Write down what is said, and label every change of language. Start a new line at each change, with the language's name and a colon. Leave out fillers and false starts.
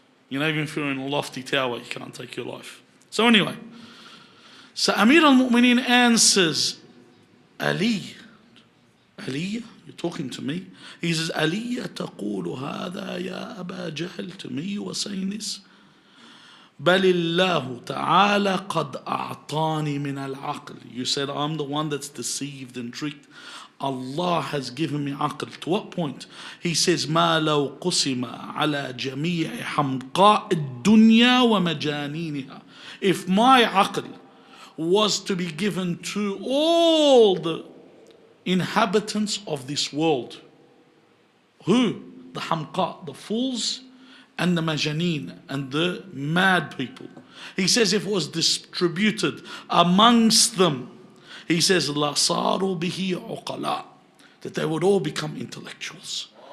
English: You know, even if you're in a lofty tower, you can't take your life. So anyway, so Amir al-Mu'mineen answers, Ali, you're talking to me? He says, Ali
Arabic: تقول هذا يا أبا جهل,
English: to me you are saying this?
Arabic: بل الله تعالى قد أعطاني من العقل.
English: You said I'm the one that's deceived and tricked. Allah has given me aql. To what point? He says
Arabic: ما لو قسم على جميع حمقاء الدنيا ومجانينها.
English: If my aql was to be given to all the inhabitants of this world. Who? The hamqa, the fools, and the majaneen, and the mad people. He says if it was distributed amongst them, he says
Arabic: la saru bihi uqala,
English: that they would all become intellectuals.